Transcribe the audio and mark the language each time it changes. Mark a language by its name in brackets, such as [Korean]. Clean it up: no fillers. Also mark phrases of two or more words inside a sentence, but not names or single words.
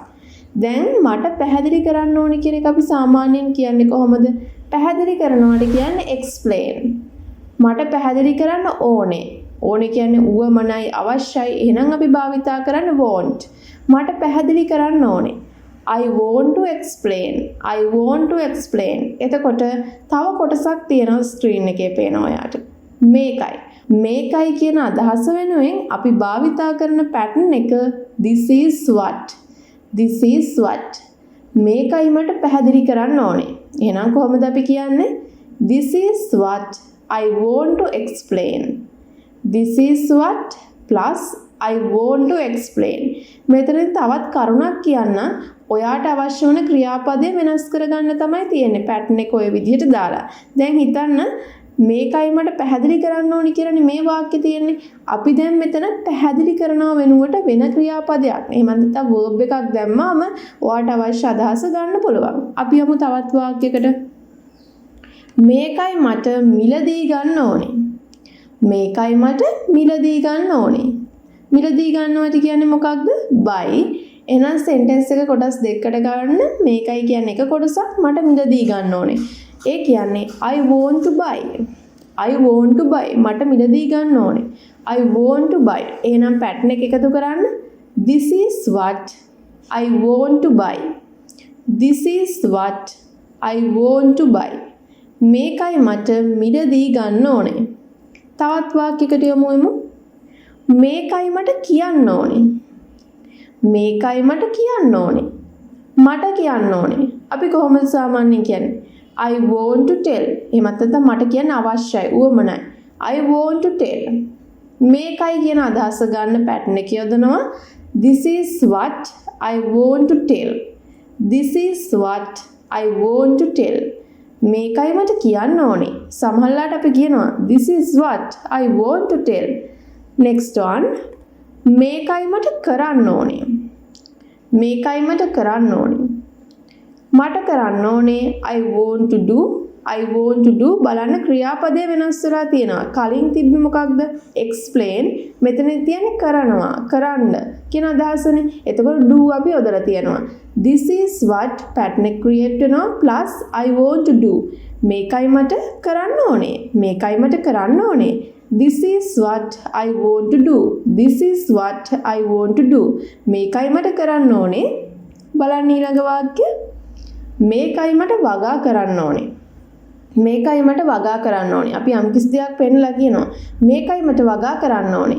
[Sinhala] දැන් මට පැහැදිලි කරන්න ඕනේ කියන එක අපි සාමාන්‍යයෙන් කියන්නේ කොහොමද? පැහැදිලි කරනවාට කියන්නේ explain. මට පැහැදිලි කරන්න ඕනේ. ඕනේ කියන්නේ උවමනයි, අවශ්‍යයි. එහෙනම් අපි භාවිතා කරන්න want. මට පැහැදිලි කරන්න ඕනේ. [English] I want to explain. I want to explain. [Sinhala] එතකොට තව කොටසක් තියෙනවා ස්ක්‍රීන් එකේ පේනවා ඔයාට. මේකයි. මේකයි කියන අදහස වෙනුවෙන් අපි භාවිතා කරන pattern එක [English] this is what. This is what. [Sinhala] මේකයි මට පැහැදිලි කරන්න ඕනේ. එහෙනම් කොහොමද අපි කියන්නේ? [English] This is what I want to explain. This is what plus I want to explain. [Sinhala] මෙතන තවත් කරුණක් කියන්න. ඔයාට අවශ්‍ය වන ක්‍රියාපදය වෙනස් කරගන්න තමයි තියෙන්නේ. පැටර්න් එක ඔය විදිහට දාලා. දැන් හිතන්න මේකයි මට පැහැදිලි කරන්න ඕනි කියලානේ මේ වාක්‍යය තියෙන්නේ. අපි දැන් මෙතන පැහැදිලි කරනව වෙනුවට වෙන ක්‍රියාපදයක්. එහෙම නැත්නම් verb එකක් දැම්මාම ඔයාට අවශ්‍ය අදහස ගන්න පුළුවන්. අපි යමු තවත් වාක්‍යයකට. මේකයි මට මිලදී ගන්න ඕනේ. මේකයි මට මිලදී ගන්න ඕනේ. මිලදී ගන්නවට කියන්නේ මොකක්ද? buy. එහෙනම් sentence එක කොටස් දෙකකට ගන්න. මේකයි කියන්නේ එක කොටසක්, මට මිලදී ගන්න ඕනේ. ඒ කියන්නේ [English] I want to buy. I want to buy. [Sinhala] මට මිලදී ගන්න ඕනේ. [English] I want to buy. [Sinhala] එහෙනම් pattern එක එකතු කරන්න. [English] This is what I want to buy. This is what I want to buy. [Sinhala] මේකයි මට මිලදී ගන්න ඕනේ. තවත් වාක්‍යයකට යමු. මේකයි මට කියන්න ඕනේ. මේකයි මට කියන්න ඕනේ. මට කියන්න ඕනේ. අපි කොහොමද සාමාන්‍යයෙන් කියන්නේ? [English] I want to tell. [Sinhala] එහෙමත් නැත්නම් මට කියන්න අවශ්‍යයි, උවමනයි. [English] I want to tell. [Sinhala] මේකයි කියන අදහස ගන්න pattern එක යොදනවා. [English] This is what I want to tell. This is what I want to tell. [Sinhala] මේකයි මට කියන්න ඕනේ. සමහරවිට අපි කියනවා [English] this is what I want to tell. Next one. [Sinhala] මේකයි මට කරන්න ඕනේ. මේකයි මට කරන්න ඕනේ. මට කරන්න ඕනේ [English] I want to do. I want to do. [Sinhala] බලන්න ක්‍රියාපදය වෙනස් වෙලා තියෙනවා. කලින් තිබ්බේ මොකක්ද? explain. මෙතන තියෙන්නේ කරනවා, කරන්න කියන අදහසනේ. එතකොට do අපි යොදලා තියෙනවා. [English] This is what pattern එක create වෙනවා plus I want to do. [Sinhala] මේකයි මට කරන්න ඕනේ. මේකයි මට කරන්න ඕනේ. [English] This is what I want to do. This is what I want to do. [Sinhala] මේකයි මට කරන්න ඕනේ. බලන්න ඊළඟ වාක්‍ය. මේකයි මට වගා කරන්න ඕනේ. මේකයි මට වගා කරන්න ඕනේ. අපි යම්කිසි දෙයක් පෙන්නලා කියනවා. මේකයි මට වගා කරන්න ඕනේ.